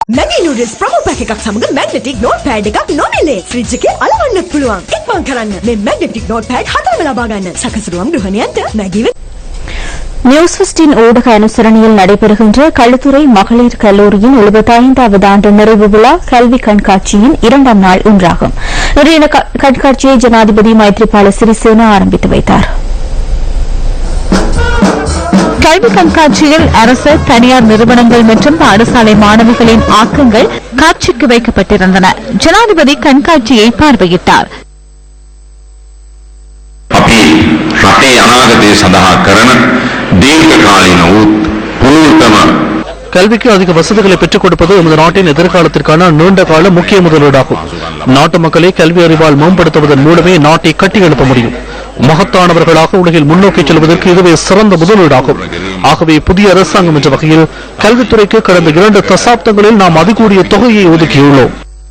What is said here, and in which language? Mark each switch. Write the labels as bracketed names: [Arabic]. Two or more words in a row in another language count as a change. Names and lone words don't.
[English] Maggi noodles promo pack [Sinhala] එකක් සමග [English] magnetic notepad [Sinhala] එකක් නොමිලේ. ෆ්‍රිජ් එකේ අලවන්නත් පුළුවන්. ඉක්මන් කරන්න. මේ [English] magnetic notepad [Sinhala] 4ම ලබා ගන්න. සකසුරුවම් ගෘහණියන්ට Maggi [English] News 15 [Tamil] ஊடக அனுசரணையில் நடைபெறுகின்ற களுத்துறை மகளிர் கல்லூரியின் 75வது ஆண்டு நிறைவு விழா கல்வி கண்காட்சியின் 2ஆம் நாள் ஒன்றாகும். இன்றைய கண்காட்சியை ஜனாதிபதி மைத்ரிபால சிறிசேனா ஆரம்பித்து வைத்தார். கல்வி கண்காட்சியில் அரசு தனியார் நிறுவனங்கள் மற்றும் பாடசாலை மாணவிகளின் ஆக்கங்கள் காட்சிக்கு வைக்கப்பட்டிருந்தன. ஜனாதிபதி கண்காட்சியை பார்வையிட்டார். [Sinhala] රටේ අනාගතය සඳහා කරන දීර්ඝකාලීන වූ පුනරුත්ථම [Tamil] கல்விக்கு அதிக வசதிகளை பெற்றுக் கொடுப்பது நமது நாட்டின் எதிர்காலத்திற்கான நீண்ட கால முக்கிய முதலீடாகும். நாட்டு மக்களை கல்வி அறிவால் மேம்படுத்துவதன் மூலமே நாட்டை கட்டியெழுப்ப முடியும். மகத்தானவர்களாக உலகில் முன்னோக்கி செல்வதற்கு இதுவே சிறந்த முதலீடாகும். ஆகவே புதிய அரசாங்கம் என்ற வகையில் கல்வித்துறைக்கு கடந்த 2 தசாப்தங்களில் நாம் அதிகூடிய தொகையை ஒதுக்கியுள்ளோம்.